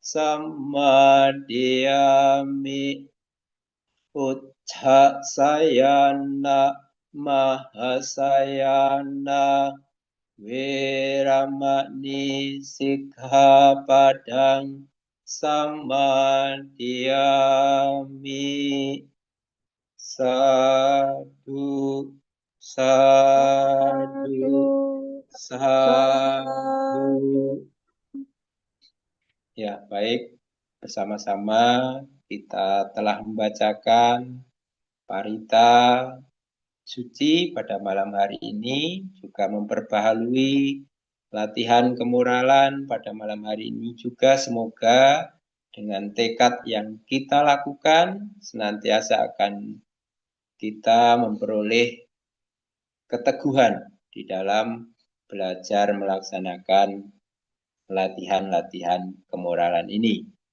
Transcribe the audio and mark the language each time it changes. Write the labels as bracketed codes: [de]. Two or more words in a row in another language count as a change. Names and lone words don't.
[pi] samadhiyami uccasayana mahasayana weramani sikkhapadang samadhiyami. Sadhu, sadhu, sadhu. [id] Ya, baik. Bersama-sama kita telah membacakan parita suci pada malam hari ini, juga memperbaharui latihan kemoralan pada malam hari ini juga semoga dengan tekad yang kita lakukan senantiasa akan kita memperoleh keteguhan di dalam belajar melaksanakan latihan-latihan kemoralan ini.